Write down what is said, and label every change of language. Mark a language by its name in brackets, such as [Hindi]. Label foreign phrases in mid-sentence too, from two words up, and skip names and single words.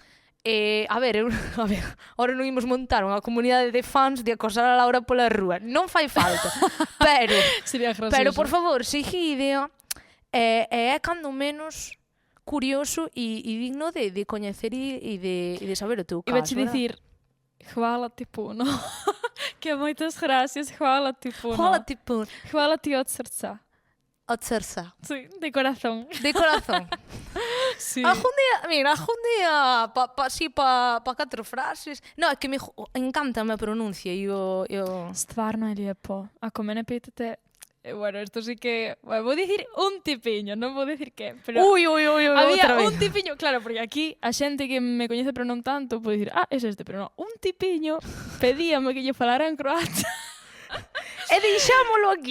[Galician] A ver, ahora non imos montar unha comunidade de fans de acosar a Laura pola rúa. Non fai falta. Sería gracioso. Pero, por favor, seguide é cando menos curioso e digno de coñecer e de saber o teu caso. Iba-te dicir, [Croatian] hvala ti puno. [Galician] Que moitas gracias, [Croatian] hvala ti puno. Hvala ti puno. Hvala ti od srca. Od srca. [Galician] Sí, de corazón. De corazón. Sí. Algún día, pa 4 frases. No, é que me encanta a pronuncia e o... [Croatian] Stvarno je lijepo. Ako mene pitate, [Spanish] bueno, esto sí que... [Galician] Bueno, vou dicir un tipiño, non vou dicir que, pero... Uy, había outra vez. un tipiño, claro, porque aquí a xente que me coñece pero non tanto pode dicir, es este, pero non. Un tipiño pedíame que lle falara en croata. E deixámolo aquí.